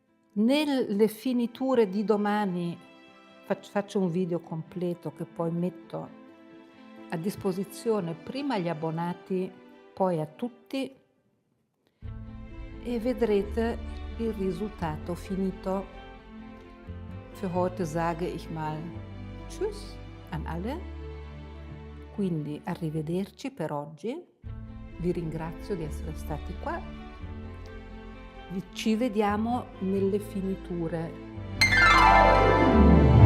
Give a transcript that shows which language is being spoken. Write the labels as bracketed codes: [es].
[it] Nelle finiture di domani faccio un video completo che poi metto a disposizione prima agli abbonati, poi a tutti, e vedrete il risultato finito. [de] Für heute sage ich mal Tschüss an alle. [it] Quindi arrivederci per oggi, vi ringrazio di essere stati qua, ci vediamo nelle finiture.